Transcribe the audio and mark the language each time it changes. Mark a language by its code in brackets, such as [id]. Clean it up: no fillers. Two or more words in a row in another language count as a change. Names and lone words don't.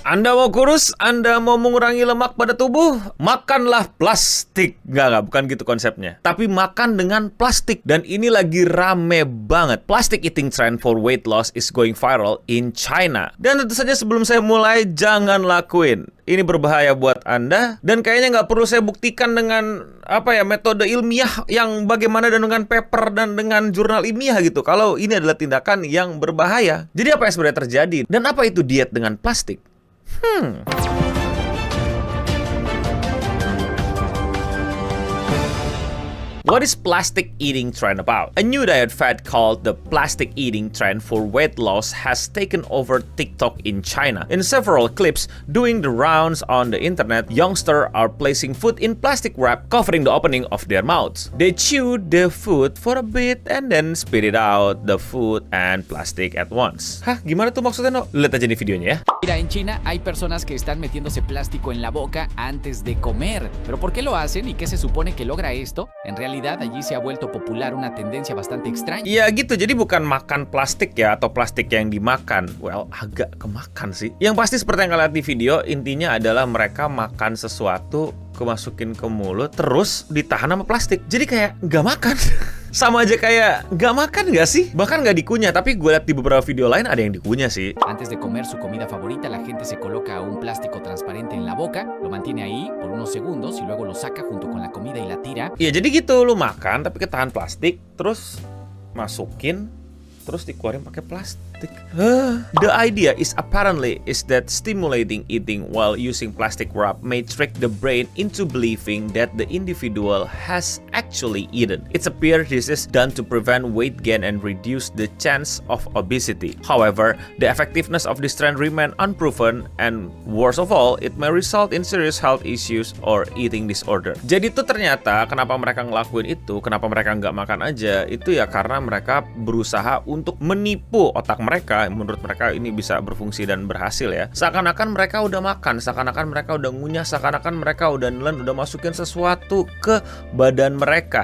[id] Anda mau kurus, Anda mau mengurangi lemak pada tubuh, makanlah plastik. Enggak, bukan gitu konsepnya. Tapi makan dengan plastik. Dan ini lagi rame banget. [en] Plastic eating trend for weight loss is going viral in China. [id] Dan tentu saja sebelum saya mulai, jangan lakuin. Ini berbahaya buat Anda. Dan kayaknya nggak perlu saya buktikan dengan metode ilmiah yang bagaimana dan dengan paper dan dengan jurnal ilmiah gitu. Kalau ini adalah tindakan yang berbahaya. Jadi apa yang sebenarnya terjadi? Dan apa itu diet dengan plastik? [en] What is plastic eating trend about? A new diet fad called the plastic eating trend for weight loss has taken over TikTok in China. In several clips doing the rounds on the internet, youngsters are placing food in plastic wrap covering the opening of their mouths. They chew the food for a bit and then spit it out the food and plastic at once. [id] Hah, gimana tuh maksudnya, no? Lihat aja nih videonya ya. [es] Mira, en China hay personas que están metiéndose plástico en la boca antes de comer. ¿Pero por qué lo hacen y qué se supone que logra esto? En realidad, allí se ha vuelto popular una tendencia bastante extraña. [id] Ya gitu, jadi bukan makan plastik ya, atau plastik yang dimakan. Well, agak kemakan sih. Yang pasti seperti yang kalian lihat di video, intinya adalah mereka makan sesuatu, kemasukin ke mulut, terus ditahan sama plastik. Jadi kayak nggak makan. Sama aja kayak nggak makan nggak sih? Bahkan nggak dikunyah, tapi gue lihat di beberapa video lain ada yang dikunyah sih. [es] Antes de comer su comida favorita, la gente se coloca un plástico transparente en la boca, lo mantiene ahí por unos segundos y luego lo saca junto con la comida y la tira. [id] Ya jadi gitu, lu makan tapi ketahan plastik, terus masukin, terus dikeluarin pakai plastik. [en] The idea is that stimulating eating while using plastic wrap may trick the brain into believing that the individual has actually eaten. It's appears this is done to prevent weight gain and reduce the chance of obesity. However, the effectiveness of this trend remain unproven, and worst of all, it may result in serious health issues or eating disorder. [id] Jadi tuh ternyata kenapa mereka ngelakuin itu, kenapa mereka nggak makan aja, itu ya karena mereka berusaha untuk menipu otak mereka. Menurut mereka ini bisa berfungsi dan berhasil ya. Seakan-akan mereka udah makan, seakan-akan mereka udah ngunyah, seakan-akan mereka udah nelen, udah masukin sesuatu ke badan mereka.